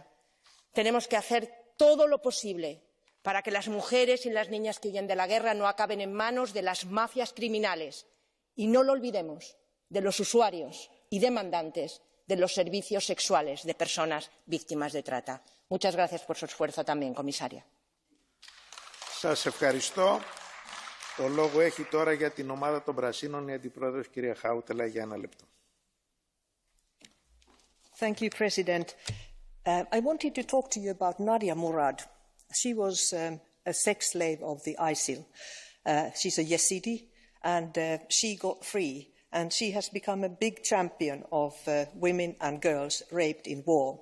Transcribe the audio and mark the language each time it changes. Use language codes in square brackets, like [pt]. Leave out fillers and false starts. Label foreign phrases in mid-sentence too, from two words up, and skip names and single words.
[es] Tenemos que hacer todo lo posible para que las mujeres y las niñas que huyen de la guerra no acaben en manos de las mafias criminales. Y no lo olvidemos, de los usuarios y demandantes de los servicios sexuales de personas víctimas de trata. Muchas gracias por su esfuerzo también, comisaria. [el] Σας ευχαριστώ. Το λόγο έχει τώρα για την ομάδα των Πρασίνων η Αντιπρόεδρος κυρία Χάουτελα για 1 λεπτό. [en] Thank you, President. I wanted to talk to you about Nadia Murad. She was a sex slave of the ISIL. She's a Yazidi, and she got free. And she has become a big champion of women and girls raped in war.